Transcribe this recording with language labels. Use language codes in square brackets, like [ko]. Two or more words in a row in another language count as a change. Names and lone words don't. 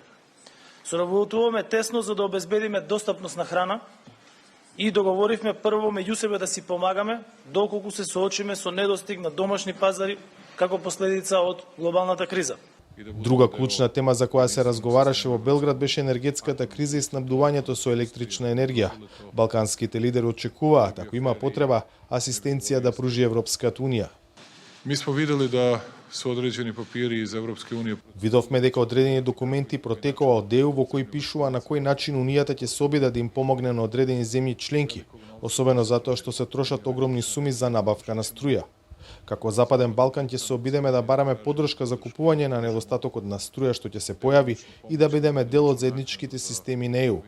[mk] Соработуваме тесно за да обезбедиме достапност на храна и договоривме прво меѓу себе да си помагаме доколку се соочиме со недостиг на домашни пазари како последица од глобалната криза. Друга клучна тема за која се разговараше во Белград беше енергетската криза и снабдувањето со електрична енергија. Балканските лидери очекуваат, ако има потреба, асистенција да пружи Европската унија. [sr] Mi smo videli da su određeni papiri iz Evropske unije. [mk] Видовме дека одредени документи протекува од ЕУ во кои пишува на кој начин Унијата ќе се обиде да им помогне на одредени земји членки, особено затоа што се трошат огромни суми за набавка на струја. Како Западен Балкан ќе се обидеме да бараме поддршка за купување на недостатокот на струја што ќе се појави и да бидеме дел од заедничките системи на ЕУ.